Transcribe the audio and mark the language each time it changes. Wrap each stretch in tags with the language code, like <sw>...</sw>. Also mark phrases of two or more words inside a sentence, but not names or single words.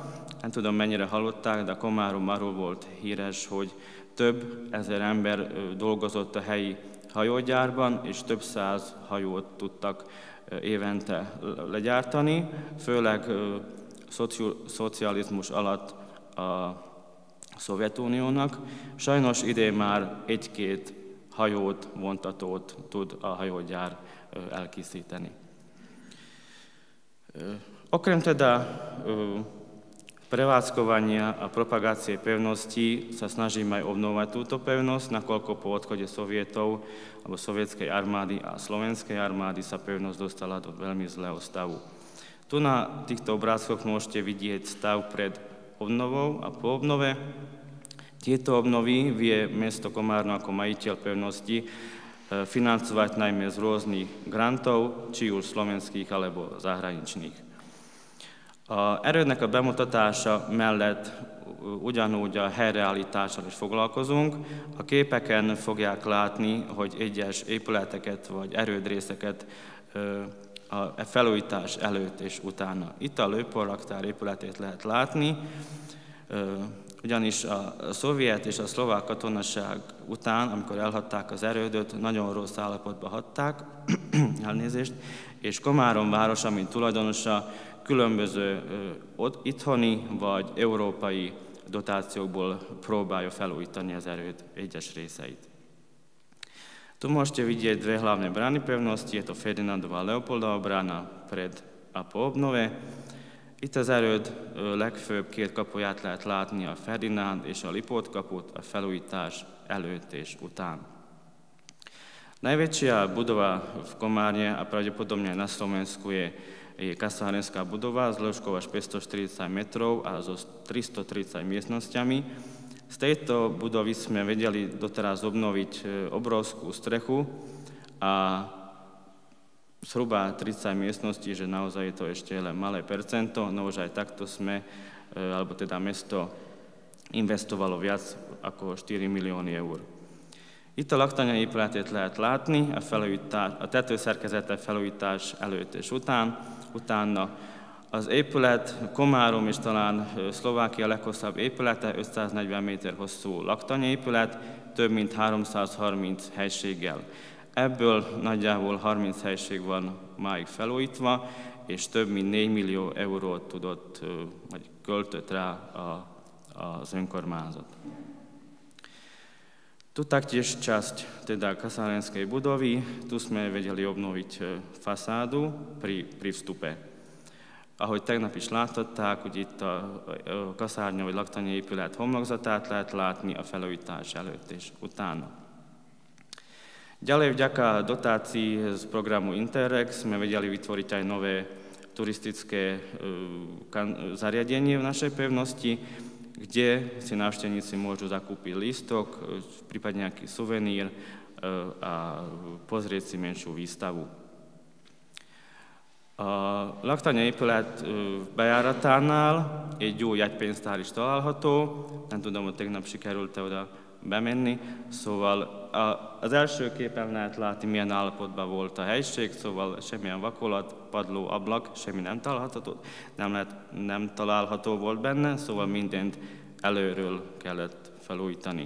<hu>Nem tudom, mennyire hallották, de Komárom arról volt híres, hogy több ezer ember dolgozott a helyi hajógyárban, és több száz hajót tudtak évente legyártani, főleg szocializmus alatt a Szovjetuniónak. Sajnos idén már 1-2 hajót, vontatót tud a hajógyár elkészíteni.</hu> <sk>Okrem teda prevádzkovania a propagácie pevnosti sa snažíme aj obnovať túto pevnosť, nakoľko po odchode Sovietov alebo sovietskej armády a slovenskej armády sa pevnosť dostala do veľmi zlého stavu. Tu na týchto obrázkoch môžete vidieť stav pred obnovou a po obnove. Tieto obnovy vie mesto Komárno ako majiteľ pevnosti financovať najmä z rôznych grantov, či už slovenských alebo zahraničných.</sk> <hu>A erődnek a bemutatása mellett ugyanúgy a helyreállítással is foglalkozunk. A képeken fogják látni, hogy egyes épületeket vagy erődrészeket a felújítás előtt és utána. Itt a lőporraktár épületét lehet látni, ugyanis a szovjet és a szlovák katonaság után, amikor elhagyták az erődöt, nagyon rossz állapotba hagyták, elnézést, és Komárom városa, mint tulajdonosa, különböző itthoni vagy európai dotációkból próbálja felújítani az erőd egyes részeit.</hu> <sk>Tu môžete vidieť 2 hlavné brány pevnosti, je to Ferdinandova a Leopoldova brána pred a po obnove.</sk> <hu>Itt az erőd legfőbb 2 kapuját lehet látni, a Ferdinánd és a Lipót kaput a felújítás előtt és után.</hu> <sk>Najväčšia budova v Komárne a pravdepodobne aj na Slovensku je kasárenská budova s dĺžkou až 540 metrov a so 330 miestnosťami. Z tejto budovy sme vedeli doteraz obnoviť obrovskú strechu a zhruba 30 miestností, že naozaj je to ešte len malé percento, no už aj takto sme, alebo teda mesto investovalo viac ako 4 milióny eur.</sk> <hu>Itt a laktanya épületét lehet látni, a tetőszerkezete felújítás előtt és utána. Az épület Komárom és talán Szlovákia leghosszabb épülete, 540 méter hosszú laktanyaépület, több mint 330 helységgel. Ebből nagyjából 30 helység van máig felújítva, és több mint 4 millió eurót tudott, vagy költött rá az önkormányzat.</hu> <sk>Tu taktiež časť teda kasárenskej budovy, tu sme vedeli obnoviť fasádu pri vstupe.</sk> <hu>Ahogy tegnap is láthatták, hogy itt a kasárnya vagy laktanya épület homlokzatát lehet látni a felújítás előtt és utána.</hu> <sk>Ďalej vďaka dotácii z programu Interreg sme vedeli vytvoriť aj nové turistické zariadenie v našej pevnosti, kde si návštevníci môžu zakúpiť lístok, prípadne nejaký suvenír a pozrieť si menšiu výstavu.</sk> <hu>A laktanya épület bejáratánál egy jó jegypénztár is található, nem tudom, hogy tegnap sikerült-e oda bemenni, szóval az első képen lehet látni, milyen állapotban volt a helység, szóval semmilyen vakolat, padló, ablak, semmi nem található volt benne, szóval mindent előről kellett felújítani.</hu>